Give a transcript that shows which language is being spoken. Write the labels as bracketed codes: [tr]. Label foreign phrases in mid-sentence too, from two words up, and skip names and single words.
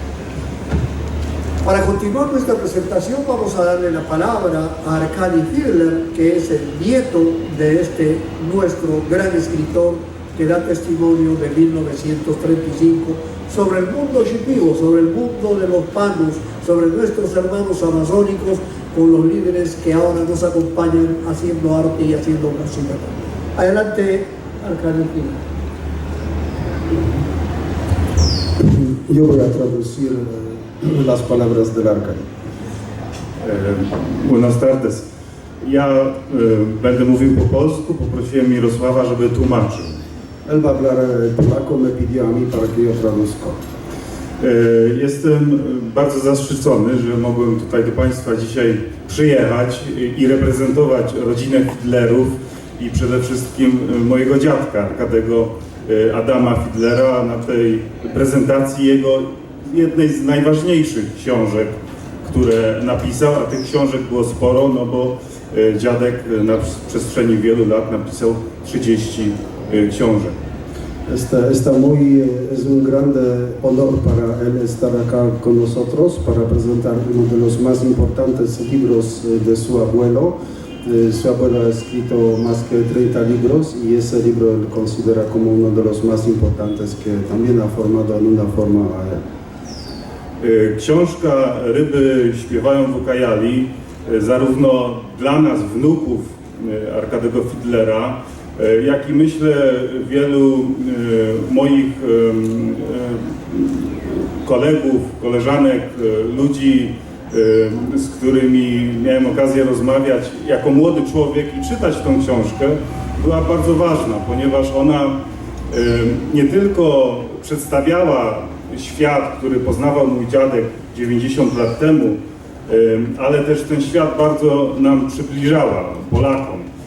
[es] Para continuar nuestra presentación vamos a darle la palabra a Arkady Fiedler, que es el nieto de este nuestro gran escritor que da testimonio de 1935 sobre el mundo shipibo, sobre el mundo de los panos, sobre nuestros hermanos amazónicos, con los líderes que ahora nos acompañan haciendo arte y haciendo música. Adelante, Arkady Fiedler. Yo voy a traducir las palabras del Arkady. Buenas tardes. [pl] Ja będę mówił po polsku, poprosiłem Mirosława, żeby tłumaczył. [es] Él va a hablar polaco, me pidió a mí para que yo traduzca. [pl] Jestem bardzo zaszczycony, że mogłem tutaj do Państwa dzisiaj przyjechać i reprezentować rodzinę Fiedlerów i przede wszystkim mojego dziadka, Arkadego Adama Fiedlera, na tej prezentacji jego jednej z najważniejszych książek, które napisał, a tych książek było sporo, no bo dziadek na przestrzeni wielu lat napisał 30 książek. [es] Es un grande honor para él estar acá con nosotros para presentar uno de los más importantes libros de su abuelo. Su abuelo ha escrito más que 30 libros y ese libro él considera como uno de los más importantes que también ha formado en una forma a él. [pl] Książka Ryby śpiewają w Ucayali zarówno dla nas, wnuków Arkadego Fiedlera, jak i myślę wielu moich kolegów, koleżanek, ludzi, z którymi miałem okazję rozmawiać jako młody człowiek i czytać tą książkę, była bardzo ważna, ponieważ ona nie tylko przedstawiała świat, który poznawał mój dziadek 90 lat temu, ale też ten świat bardzo nam przybliżała, Polakom.